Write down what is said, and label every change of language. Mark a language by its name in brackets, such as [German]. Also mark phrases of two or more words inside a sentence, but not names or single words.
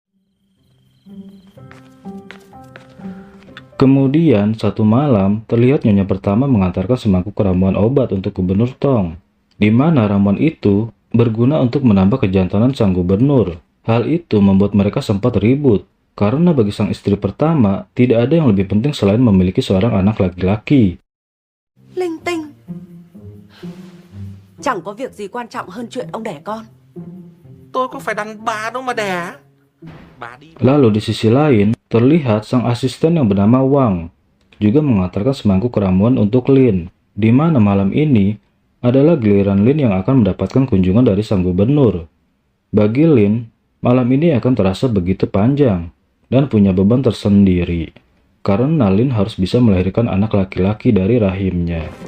[Indonesian] Kemudian satu malam terlihat nyonya pertama mengantarkan semangkuk ramuan obat untuk Gubernur Tong, di mana ramuan itu berguna untuk menambah kejantanan sang gubernur. Hal itu membuat mereka sempat ribut, karena bagi sang istri pertama tidak ada yang lebih penting selain memiliki seorang anak laki-laki. [Vietnamese] Linh tinh. Chẳng có việc gì quan trọng hơn chuyện ông đẻ con. Tôi có phải đàn bà đâu mà đẻ. Bà đi. [Indonesian] Lalu di sisi lain, terlihat sang asisten yang bernama Wang juga mengantarkan semangkuk ramuan untuk Lin, di mana malam ini adalah giliran Lin yang akan mendapatkan kunjungan dari sang gubernur. Bagi Lin, malam ini akan terasa begitu panjang dan punya beban tersendiri, karena Lin harus bisa melahirkan anak laki-laki dari rahimnya.